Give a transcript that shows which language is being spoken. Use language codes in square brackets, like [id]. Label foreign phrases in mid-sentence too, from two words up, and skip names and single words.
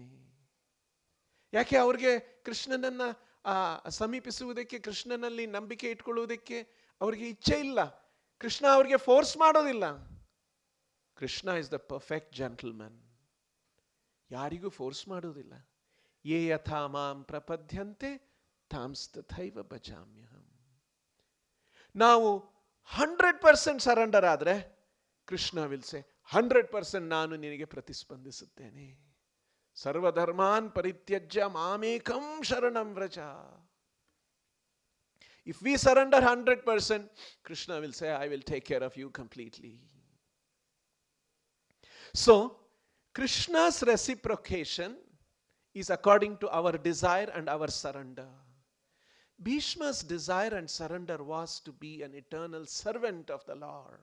[kn] ಯಾಕೆ ಅವ್ರಿಗೆ ಕೃಷ್ಣನನ್ನ ಸಮೀಪಿಸುವುದಕ್ಕೆ, ಕೃಷ್ಣನಲ್ಲಿ ನಂಬಿಕೆ ಇಟ್ಕೊಳ್ಳುವುದಕ್ಕೆ ಅವ್ರಿಗೆ ಇಚ್ಛೆ ಇಲ್ಲ. ಕೃಷ್ಣ ಅವ್ರಿಗೆ ಫೋರ್ಸ್ ಮಾಡೋದಿಲ್ಲ. [en] Krishna is the perfect gentleman, [kn] ಯಾರಿಗೂ ಫೋರ್ಸ್ ಮಾಡೋದಿಲ್ಲ. [sa] ये यथा मां प्रपद्यन्ते तांस्तथैव भजाम्यहं. [kn] ನಾವು 100% ಸರೆಂಡರ್ ಆದರೆ [en] Krishna will say [kn] 100% ನಾನು ನಿನಗೆ ಪ್ರತಿಸ್ಪಂದಿಸುತ್ತೇನೆ. [sa] सर्वधर्मान् परित्यज्य मामेकं शरणं व्रज. [en] If we surrender 100%, Krishna will say, I will take care of you completely. So, Krishna's reciprocation is according to our desire and our surrender. Bhishma's desire and surrender was to be an eternal servant of the Lord.